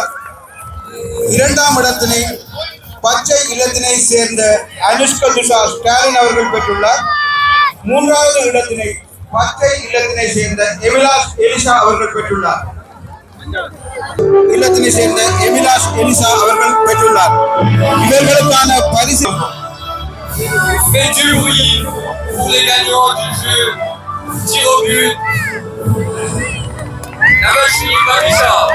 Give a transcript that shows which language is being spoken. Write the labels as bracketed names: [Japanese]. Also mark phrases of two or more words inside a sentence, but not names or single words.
[Tamil] 2ஆம் இடத்தினை பச்சை இல்லத்தினை சேர்ந்த அனுஷ்கா துஷா ஸ்டாலின் அவர்கள் பெற்றுள்ளார். 3வது இடத்தினை பச்சை இல்லத்தினை சேர்ந்த எமிலாஷ் எலிசா அவர்கள் பெற்றுள்ளார். இல்லத்தினை சேர்ந்த எமிலாஷ் எலிசா அவர்கள் பெற்றுள்ளார். இவர்களுக்கான பரிசு [French] Faites du bruit pour les gagnants du jeu tir au but. Namashi Mamisha.